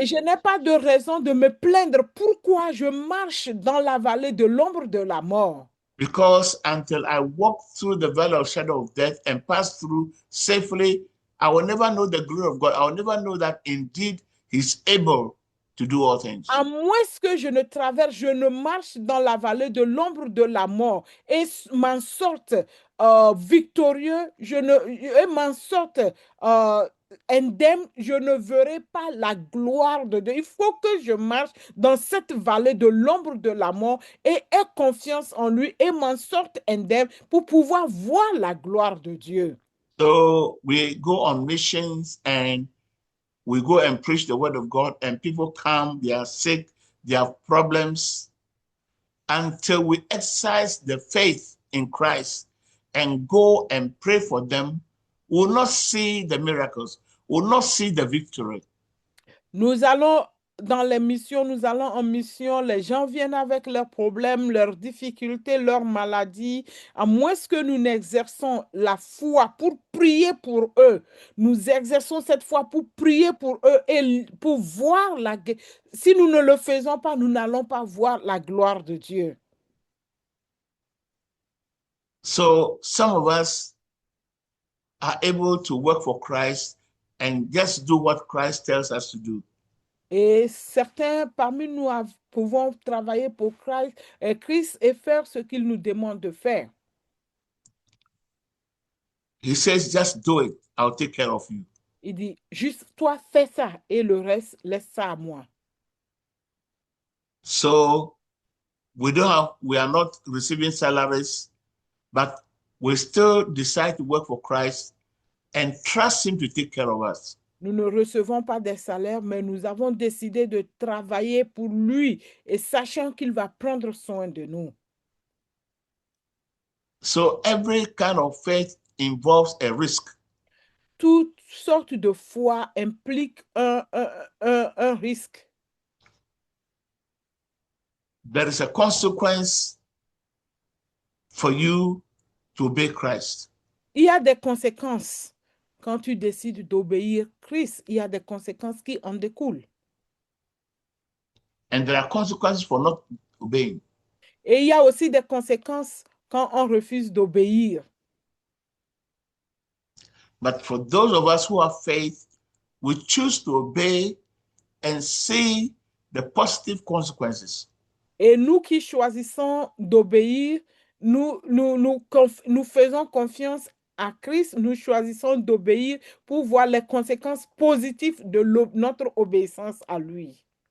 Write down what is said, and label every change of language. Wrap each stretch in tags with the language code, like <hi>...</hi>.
<fr>Et je n'ai pas de raison de me plaindre pourquoi je marche dans la vallée de l'ombre de la mort.</fr> <en>Because until I walk through the valley of shadow of death and pass through safely, I will never know the glory of God. I will never know that indeed He's able to do all things.</en> <fr>À moins que je ne traverse, je ne marche dans la vallée de l'ombre de la mort et m'en sorte victorieux, et m'en sorte indemne, je ne verrai pas la gloire de Dieu. Il faut que je marche dans cette vallée de l'ombre de la mort et aie confiance en lui et m'en sorte indemne pour pouvoir voir la gloire de Dieu.</fr> <en>So we go on missions and we go and preach the word of God, and people come, they are sick, they have problems. Until we exercise the faith in Christ and go and pray for them, we will not see the miracles, we will not see the victory.</en> <fr>Nous allons dans les missions, nous allons en mission, les gens viennent avec leurs problèmes, leurs difficultés, leurs maladies. À moins que nous n'exerçons la foi pour prier pour eux, nous exerçons cette foi pour prier pour eux et pour voir la... Si nous ne le faisons pas, nous n'allons pas voir la gloire de Dieu.</fr> <en>So some of us are able to work for Christ and just do what Christ tells us to do.</en> <fr>Et certains parmi nous pouvons travailler pour Christ et faire ce qu'il nous demande de faire.</fr> <en>He says, just do it. I'll take care of you.</en> <fr>Il dit, juste toi fais ça et le reste, laisse ça à moi.</fr> <en>So we are not receiving salaries, but we still decide to work for Christ and trust Him to take care of us.</en> <fr>Nous ne recevons pas des salaires, mais nous avons décidé de travailler pour lui et sachant qu'il va prendre soin de nous.</fr> <en>So every kind of faith involves a risk.</en> <fr>Toute sorte de foi implique un risque.</fr> <en>There is a consequence for you to obey Christ.</en> <fr>Il y a des conséquences. Quand tu décides d'obéir Christ, il y a des conséquences qui en découlent.</fr> <en>And there are consequences for not obeying.</en> <fr>Et il y a aussi des conséquences quand on refuse d'obéir.</fr> <en>But for those of us who have faith, we choose to obey and see the positive consequences.</en> <fr>Et nous qui choisissons d'obéir, nous faisons confiance à Christ, nous choisissons d'obéir pour voir les conséquences positives de notre obéissance à lui.</fr>